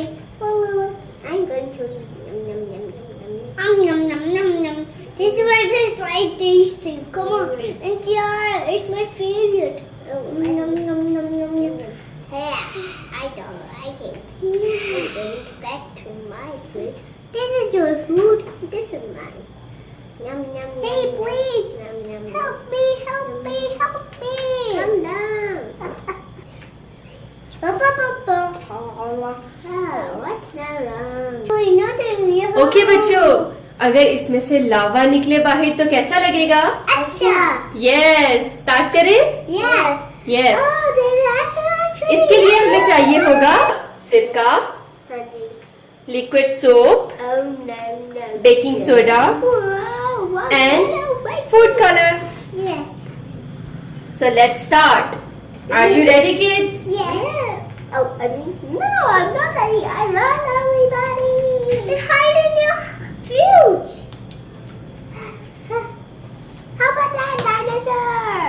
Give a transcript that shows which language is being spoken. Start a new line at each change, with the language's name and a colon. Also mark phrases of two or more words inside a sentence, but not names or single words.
English: Well, I'm going to eat. Yum, yum, yum, yum, yum. Yum, yum, yum, yum. This one is quite tasty. Come on. And Tiara, it's my favorite. Yum, yum, yum, yum, yum. Yeah, I don't like it. I'm going back to my food. This is your food. This is mine. Yum, yum, hey, yum, please. Yum, yum, yum. Help me, help me, help me. Calm down. What's not wrong?
Hindi: ओके बच्चों, अगर इसमें से लावा निकले बाहर तो कैसा लगेगा? अच्छा।
English: Yes, start
Hindi: करें? यस। यस। Oh, इसके लिए हमें चाहिए होगा सिरका,
English: liquid soap, baking soda and food color. Yes. So let's start. Are you ready, kids? Yes. Oh, I mean, no, I'm not ready. I run, everybody. It's hiding in your fuse. How about that dinosaur?